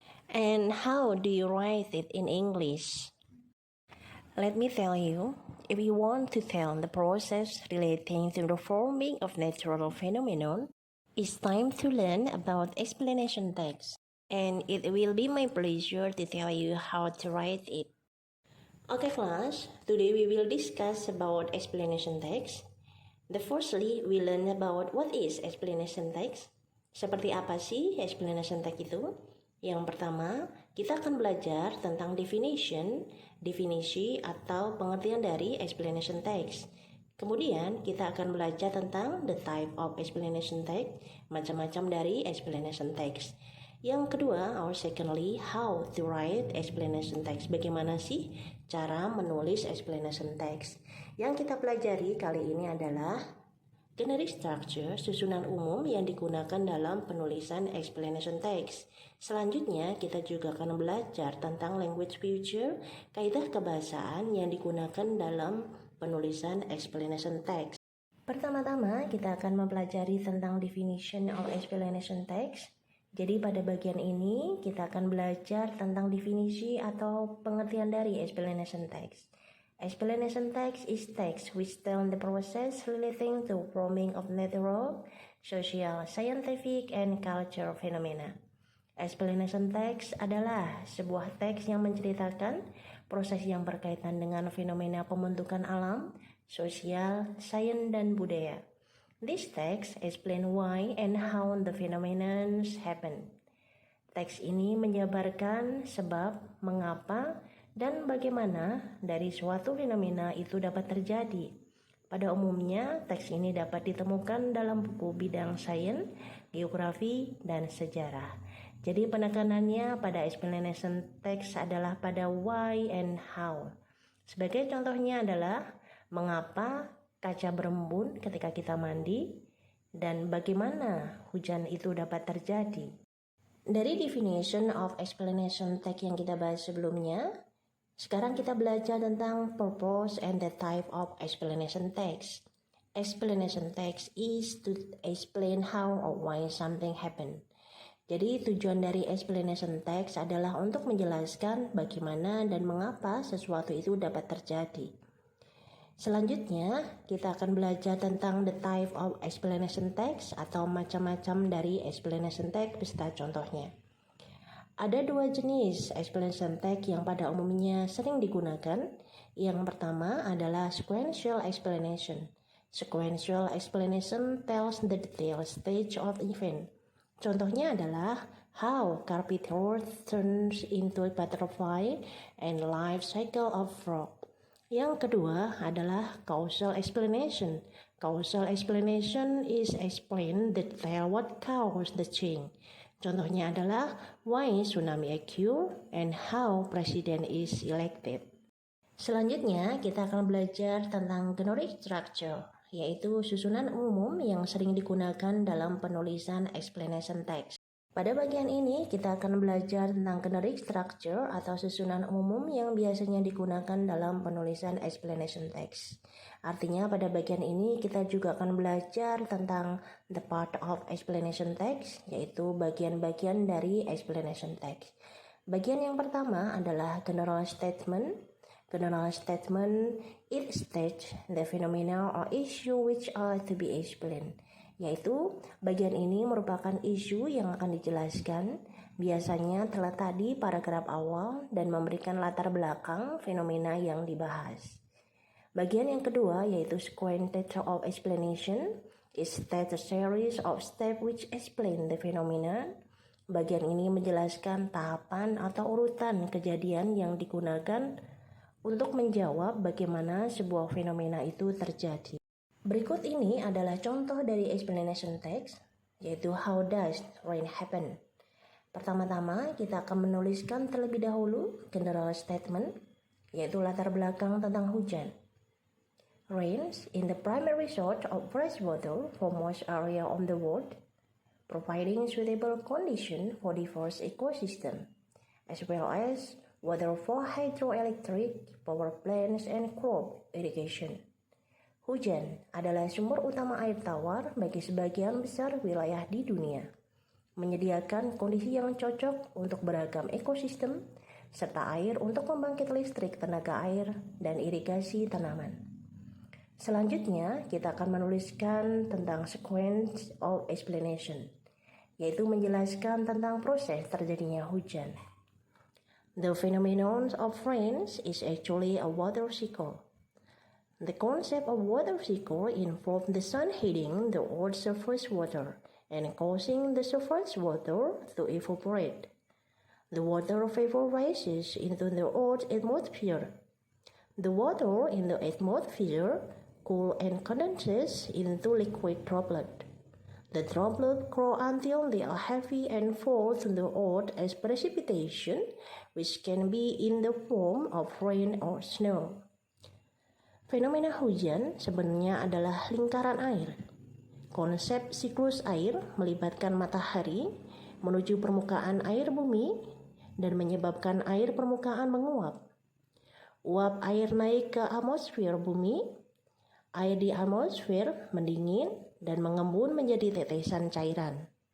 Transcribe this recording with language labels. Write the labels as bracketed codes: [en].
[en] And how do you write it in English? Let me tell you, if you want to tell the process relating to the forming of natural phenomenon, it's time to learn about explanation text. And it will be my pleasure to tell you how to write it. Okay class, today we will discuss about explanation text. Firstly, we learn about what is explanation text. [id] Seperti apa sih explanation text itu? Yang pertama, kita akan belajar tentang definisi atau pengertian dari explanation text. Kemudian kita akan belajar tentang [en] the type of explanation text, [id] macam-macam dari explanation text. Yang kedua, [en] secondly, how to write explanation text. [id] Bagaimana sih cara menulis explanation text? Yang kita pelajari kali ini adalah generic structure, susunan umum yang digunakan dalam penulisan explanation text. Selanjutnya, kita juga akan belajar tentang language feature, kaidah kebahasaan yang digunakan dalam penulisan explanation text. Pertama-tama, kita akan mempelajari tentang [en] definition of explanation text. [id] Jadi pada bagian ini kita akan belajar tentang definisi atau pengertian dari explanation text. [en] Explanation text is text which tell the process relating to forming of natural, social, scientific, and cultural phenomena. [id] Explanation text adalah sebuah teks yang menceritakan proses yang berkaitan dengan fenomena pembentukan alam, sosial, sains, dan budaya. [en] This text explain why and how the phenomenon happen. [id] Teks ini menjabarkan sebab, mengapa, dan bagaimana dari suatu fenomena itu dapat terjadi. Pada umumnya, teks ini dapat ditemukan dalam buku bidang sains, geografi, dan sejarah. Jadi penekanannya pada explanation text adalah pada [en] why and how. [id] Sebagai contohnya adalah mengapa kaca berembun ketika kita mandi, dan bagaimana hujan itu dapat terjadi. Dari definition of explanation text yang kita bahas sebelumnya, sekarang kita belajar tentang [en] purpose and the type of explanation text. Explanation text is to explain how or why something happened. [id] Jadi tujuan dari explanation text adalah untuk menjelaskan bagaimana dan mengapa sesuatu itu dapat terjadi. Selanjutnya, kita akan belajar tentang [en] the type of explanation text [id] atau macam-macam dari explanation text beserta contohnya. Ada dua jenis explanation text yang pada umumnya sering digunakan. Yang pertama adalah sequential explanation. [en] Sequential explanation tells the detailed stage of event. [id] Contohnya adalah [en] how carpet turns into a butterfly and life cycle of frog. [id] Yang kedua adalah causal explanation. [en] Causal explanation is explain the detail what caused the change. [id] Contohnya adalah [en] why tsunami occur and how president is elected. [id] Selanjutnya kita akan belajar tentang generic structure, yaitu susunan umum yang sering digunakan dalam penulisan explanation text. Pada bagian ini, kita akan belajar tentang generic structure atau susunan umum yang biasanya digunakan dalam penulisan explanation text. Artinya pada bagian ini kita juga akan belajar tentang [en] the part of explanation text, [id] yaitu bagian-bagian dari explanation text. Bagian yang pertama adalah general statement. [en] General statement, it states the phenomena or issue which are to be explained. [id] Yaitu bagian ini merupakan isu yang akan dijelaskan, biasanya terletak di paragraf awal dan memberikan latar belakang fenomena yang dibahas. Bagian yang kedua yaitu [en] sequential of explanation, it states a series of steps which explain the phenomena. [id] Bagian ini menjelaskan tahapan atau urutan kejadian yang digunakan untuk menjawab bagaimana sebuah fenomena itu terjadi. Berikut ini adalah contoh dari explanation text, yaitu [en] how does rain happen. [id] Pertama-tama kita akan menuliskan terlebih dahulu general statement, yaitu latar belakang tentang hujan. [en] Rains in the primary source of fresh water for most area of the world, providing suitable condition for diverse ecosystem, as well as water for hydroelectric power plants and crop irrigation. [id] Hujan adalah sumber utama air tawar bagi sebagian besar wilayah di dunia, menyediakan kondisi yang cocok untuk beragam ekosistem, serta air untuk membangkit listrik tenaga air dan irigasi tanaman. Selanjutnya, kita akan menuliskan tentang sequence of explanation, yaitu menjelaskan tentang proses terjadinya hujan. [en] The phenomenon of rains is actually a water cycle. The concept of water cycle involves the sun hitting the earth's surface water and causing the surface water to evaporate. The water vapor rises into the Earth's atmosphere. The water in the atmosphere cools and condenses into liquid droplets. The droplets grow until they are heavy and fall to the earth as precipitation, which can be in the form of rain or snow. [id] Fenomena hujan sebenarnya adalah lingkaran air. Konsep siklus air melibatkan matahari menuju permukaan air bumi dan menyebabkan air permukaan menguap. Uap air naik ke atmosfer bumi, air di atmosfer mendingin dan mengembun menjadi tetesan cairan.